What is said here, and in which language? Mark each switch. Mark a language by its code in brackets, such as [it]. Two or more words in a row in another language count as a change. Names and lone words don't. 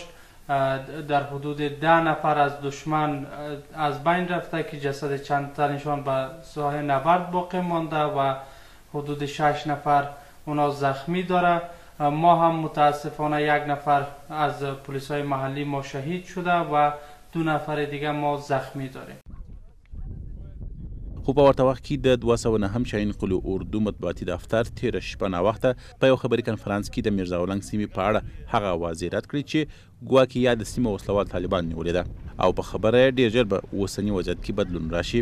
[fa] در حدود 10 نفر از دشمن از بین رفته که جسد چند تنشان به ساحه نبرد باقی مانده و حدود 6 نفر اونا زخمی داره. ما هم متاسفانه 1 نفر از پلیس های محلی ما شهید شده و 2 نفر دیگه ما زخمی داریم. [ps] خو په ورته وخت کې د 209 شاهین قلو اردو مطبوعاتي دفتر تېره شپه ناوخته په یو خبري کنفرانس کې د میرزا اولنګ سیمې په اړه هغه واضح رد کړی چې ګواکې یاده سیمه وسلوال طالبان نیولې ده او په خبره یې ډېر ژر به اوسني وضعیت کې بدلون راشي.